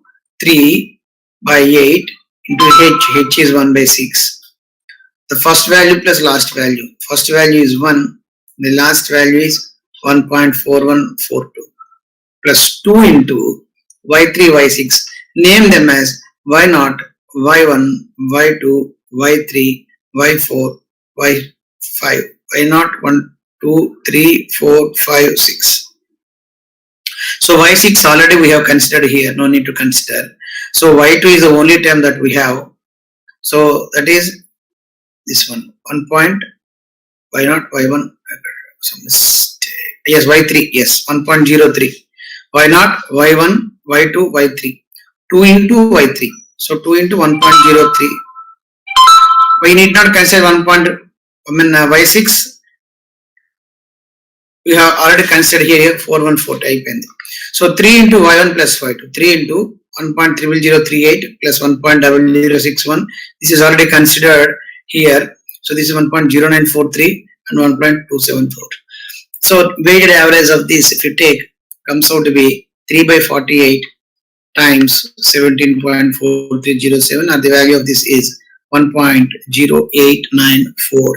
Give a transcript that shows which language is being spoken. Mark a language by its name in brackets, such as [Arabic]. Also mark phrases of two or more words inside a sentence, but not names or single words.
[English] 3 by 8 into h is 1 by 6. The first value plus last value. First value is 1, the last value is 1.4142, plus 2 into y3, y6. Name them as y0, y1, y2, y3, y4, y5. y0, 1, 2, 3, 4, 5, 6. So y6 already we have considered here, no need to consider. So y2 is the only term that we have. So that is this one, 1 point, y0, y1, some mistake. Yes, y3, yes, 1.03. y0, y1, y2, y3. 2 into y3. So 2 into 1.03. We need not consider y6. We have already considered here 414 type. So 3 into y1 plus y2. 3 into 1.00038 plus 1.0061. This is already considered here. So this is 1.0943 and 1.274. So weighted average of this, if you take comes out to be 3 by 48 times 17.4307, and the value of this is 1.08942.